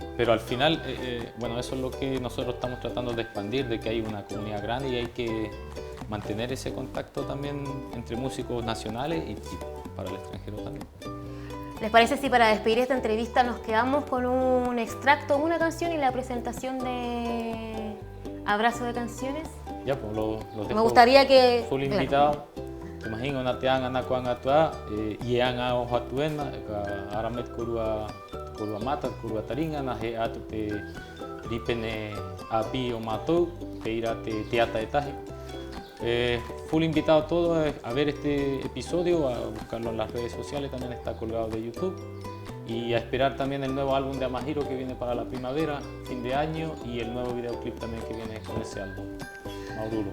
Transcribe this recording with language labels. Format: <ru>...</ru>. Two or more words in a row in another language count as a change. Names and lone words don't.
<es>Pero al final, bueno, eso es lo que nosotros estamos tratando de expandir, de que hay una comunidad grande y hay que mantener ese contacto también entre músicos nacionales y para el extranjero también. ¿Les parece si para despedir esta entrevista nos quedamos con un extracto, una canción y la presentación de Abrazo de Canciones? Ya, pues los dejo. Me gustaría que... Full invitado. Te imagino,</es> <rap>natean anakuan atua, yean a ohatuen, aramet kurua mata, kurua taringa, nahe atute Ripene Api o Matou, Peira Teata de Taje.</rap> <es>Full invitado a todos a ver este episodio, a buscarlo en las redes sociales, también está colgado de YouTube. Y a esperar también el nuevo álbum de Amahiro que viene para la primavera, fin de año, y el nuevo videoclip también que viene con ese álbum, Maururu.</es>